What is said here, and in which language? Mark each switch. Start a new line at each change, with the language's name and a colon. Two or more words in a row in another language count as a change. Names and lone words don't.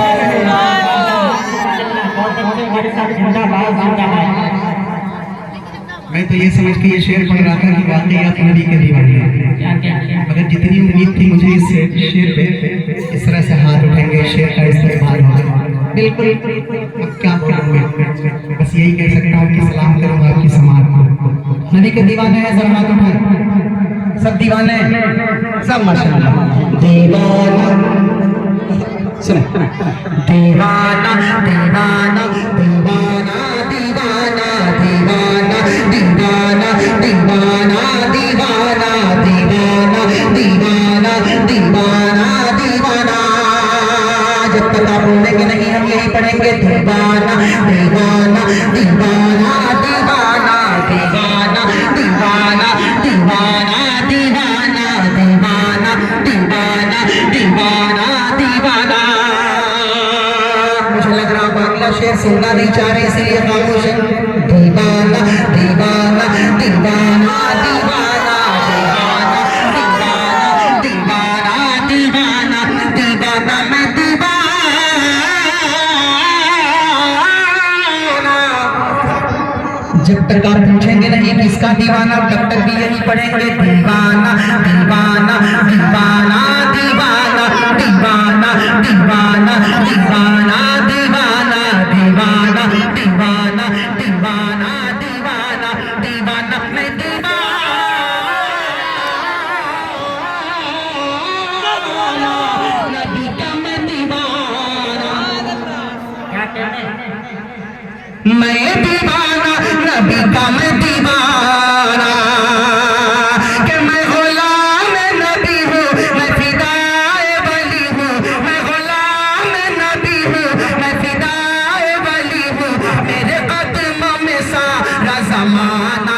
Hindi: मैं तो ये समझ के ये शेर पढ़ रहा था कि वाकई आप नबी के दीवाने हैं, मगर जितनी उम्मीद थी मुझे इस शेर पे इस तरह से हाथ उठाएंगे, शेर का इस्तेमाल होगा। बिल्कुल अब क्या बोलूं मैं, बस यही कह सकता हूँ कि सलाम करूंगा आपकी समाज को। नबी के दीवाने हैं, जरा हाथ उठाएं। सब दीवाने हैं, सब माशाअल्लाह। दीवाना सुने, दीवाना दीवाना दीवाना दीवाना दीवाना दीवाना दीवाना दीवाना दीवाना दीवाना दीवाना दीवाना। जब तक आप बोलेंगे नहीं हम यही पढ़ेंगे। दीवाना दीवाना दीवाना दीवाना दीवाना दीवाना दीवाना दीवाना दीवाना दीवाना दीवाना दीवाना। मुझे लग रहा बांग्ला शेर सुनना नहीं चाह रहे इसलिए खामोश है। दीवाना दीवाना दीवाना दीवाना दीवाना दीवाना दीवाना दीवाना मैं दीवाना। जब तक आप पूछेंगे नहीं किसका दीवाना तब तक भी यही पढ़ेंगे। दीवाना दीवाना दीवाना दीवाना दीवाना दीवाना दीवाना दीवाना दीवाना दीवाना दीवाना दीवाना दीवाना मैं दीवाना। नबी का मैं दीवाना। क्या कहते हैं? मैं दीवाना नबी का मैं दीवाना, कि मैं गुलाम नबी हूँ, मैं फिदाए वली हूँ, मैं गुलाम नबी हूँ, मैं फिदाए वली हूँ, मेरे कदमों में सारा ज़माना।